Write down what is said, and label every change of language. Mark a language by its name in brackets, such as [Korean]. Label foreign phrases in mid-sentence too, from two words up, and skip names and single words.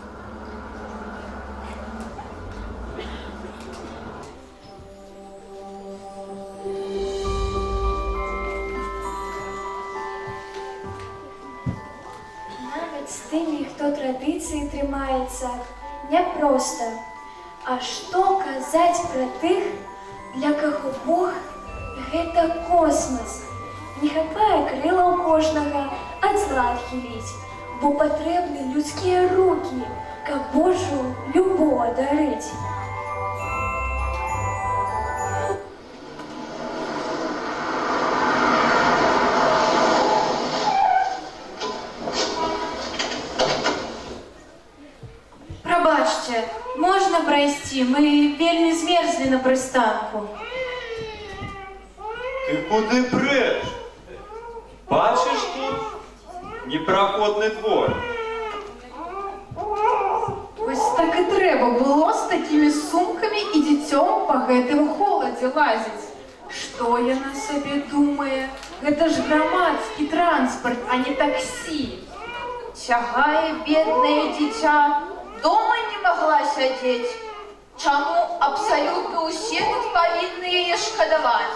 [Ukrainian] Навіть з тими, хто традиції тримається, непросто. А що казати про тих, для кого Бог – [Belarusian] гэта космос? Не хапае крила у кожнага ад зла адхіліць, бо патрэбны людскія рукі, каб Божу любоў адарыць. Прабачце, можна прайсці? Мы вельмі змерзлі на прыстанку. Ты куды прэч? [Ukrainian] Бачиш тут? [Belarusian] Непраходны двор. [Ukrainian] Ось так і треба було з такими сумками і [Belarusian] дзіцём па гэтым холадзе лазіць. Што яна сабе думае? Гэта ж грамадскі транспарт, а не таксі. Цягае беднае дзіця, дома не магла сядзець. Чаму абсалютна ўсе тут павінны яе шкадаваць?